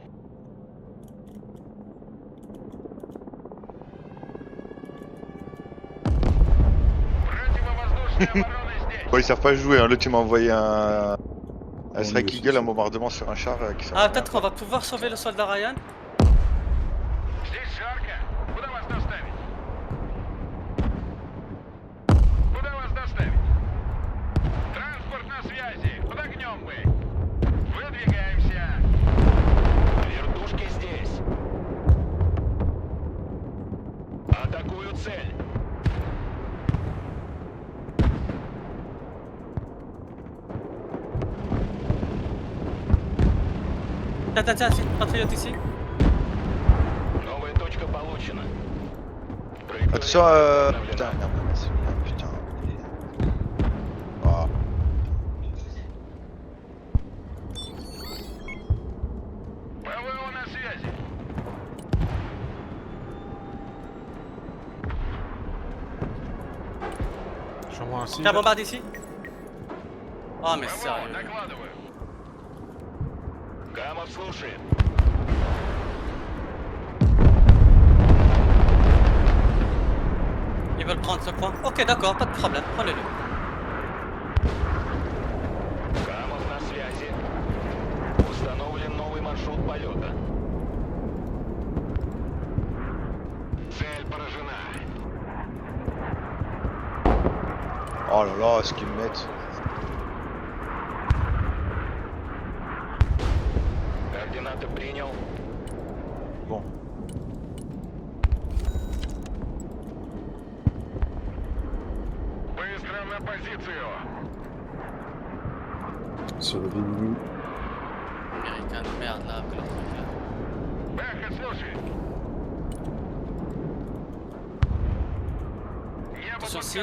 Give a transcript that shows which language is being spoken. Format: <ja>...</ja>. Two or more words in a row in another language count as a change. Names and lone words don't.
<ru>Противовоздушная оборона здесь.</ru> <fr>Bon, ils savent pas jouer, hein. L'autre, il m'a envoyé un On strike négocie eagle, ça. un bombardement sur un char qui sert à Ah, rien. peut-être qu'on va pouvoir sauver le soldat Ryan.</fr> <ru>Здесь жарко. Куда вас доставить? Куда вас доставить? Транспорт на связи. Под огнем мы. Выдвигаемся. Вертушки здесь. Атакую цель.</ru> <fr>Tiens, c'est une patriote ici.</fr> <ru>Новая точка получена.</ru> <fr>Attention, putain, merde, putain. Ah.</fr> <ru>ПВО на связи.</ru> <fr>J'envoie un cible. Tiens, bombarde ici. Oh, mais</fr> <ru>ПВО,</ru> <fr>sérieux.</fr> <ru>докладываю. Камов слушает.</ru> <fr>Ils veulent prendre ce point. Ok, d'accord, pas de problème. Prenez-le.</fr> <ru>Камов на связи. Установлен новый маршрут полета. Цель поражена.</ru> <fr>Oh là là, ce qu'ils me mettent.</fr> <ru>Координаты принял.</ru> <fr>Bon.</fr> <ru>Быстро на позицию.</ru> <fr>Sur le Vigny. Américain de merde là, que le truc là.</fr> <ru>Бэха, слушай. Небо под Сосед.</ru>